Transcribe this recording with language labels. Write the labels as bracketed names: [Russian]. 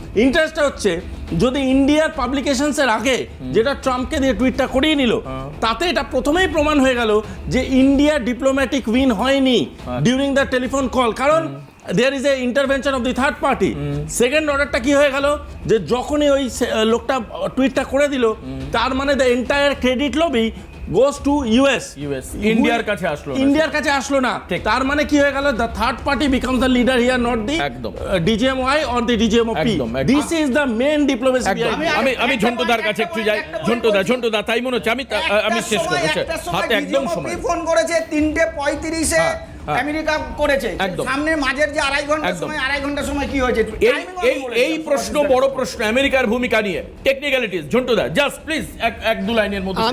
[Bangla] ইন্টারেস্টটা হচ্ছে, যদি ইন্ডিয়ার পাবলিকেশনসের আগে যেটা ট্রাম্পকে দিয়ে টুইটটা করিয়ে নিল, তাতে এটা প্রথমেই প্রমাণ হয়ে গেল যে ইন্ডিয়া ডিপ্লোম্যাটিক উইন হয়নি [English] during the telephone call, [Bangla] কারণ [English] There is a intervention of the third party. [Bangla] Second অর্ডারটা কি হয়ে গেল, যে যখনই ওই লোকটা টুইটটা করে দিল, তার মানে [English] the entire credit lobby goes to US [Bangla] ইন্ডিয়ার কাছে আসলো না। তার মানে কি হয়ে গেল, [English] the third party becomes the leader here, not the DGMO-I or the DGMO-P. This is the main diplomacy. [Bangla] আমি ঝন্টুদার কাছে একটু যাই। ঝন্টুদা, তাই মনে হচ্ছে, আমি শেষ করব, হাতে একদম সময়। ফোন করেছে 3:35-এ আমেরিকা করেছে, সামনে মাঝের যে আড়াই ঘন্টা সময় কি হয়েছে? এই প্রশ্ন বড় প্রশ্ন আমেরিকার ভূমিকা নিয়ে, টেকনিক্যালিটিস। ঝন্টুদা, জাস্ট প্লিজ এক দু লাইনের মধ্যে।